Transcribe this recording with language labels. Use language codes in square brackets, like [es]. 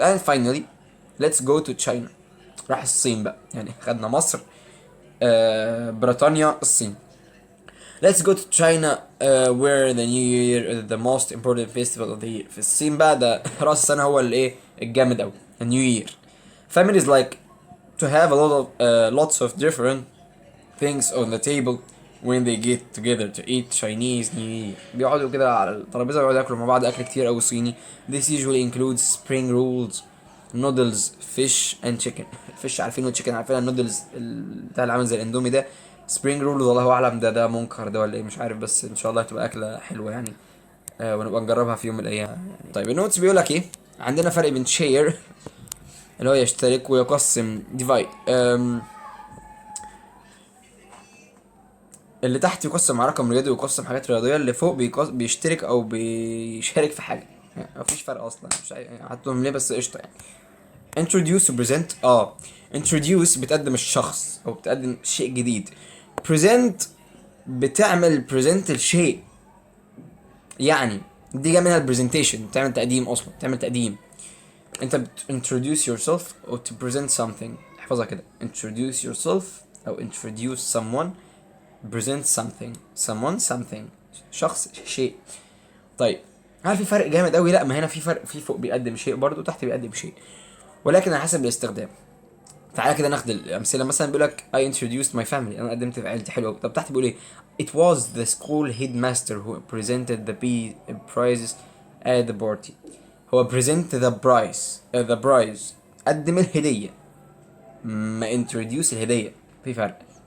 [en] And finally let's go to China. [ar] راح الصين بقى، يعني خدنا مصر بريطانيا الصين. [en] Let's go to China where the New Year is the most important festival of the year. [ar] في الصين بقى ده راس السنة هو الايه الجامد أوي، the New Year. [en] Families like to have a lot of lots of different things on the table when they get together to eat Chinese New Year. [ar] بيقعدوا كده على الترابيزة ويقعدوا ياكلوا مع بعض أكل كتير أوي صيني. [en] This usually includes spring rolls, noodles, fish and chicken. [ar] الفيش عارفين والتشيكن عارفين، النودلز بتاع اللي عامل زي الاندومي ده سبرينج رولز الله اعلم ده منكر ده ولا ايه مش عارف، بس ان شاء الله هتبقى اكله حلوه يعني، ونبقى نجربها في يوم من الايام. طيب النوتس بيقول لك ايه؟ عندنا فرق بين شير اللي هو يشترك ويقسم، ديفايد اللي تحت يقسم على رقم رياضي ويقسم حاجات رياضيه، اللي فوق بيشترك او بيشارك في حاجه، يعني مفيش فرق اصلا، مش حاطهم ليه بس قشطه يعني. [en] introduce و present. [ar] introduce بتقدم الشخص او بتقدم شيء جديد. present بتعمل present الشيء، يعني دي جايه منها البرزنتيشن، بتعمل تقديم اصلا، بتعمل تقديم. انت introduce yourself او [en] to present something، [ar] احفظها كده introduce yourself او introduce someone present something شخص شيء. طيب هل في فرق جامد قوي؟ لا، ما هنا في فرق، في فوق بيقدم شيء برضو تحت بيقدم شيء، ولكن على حسب الاستخدام. تعالى كده ناخد الامثله، مثلا بيقول لك [en] I introduced my family، [ar] انا قدمت في عيلتي، حلوه. طب تحت بيقول ايه؟ [en] It was the school headmaster who presented the prizes at the party. [ar] هو [en] present the prize [ar] قدم الهديه، ما introduce الهديه، في فرق.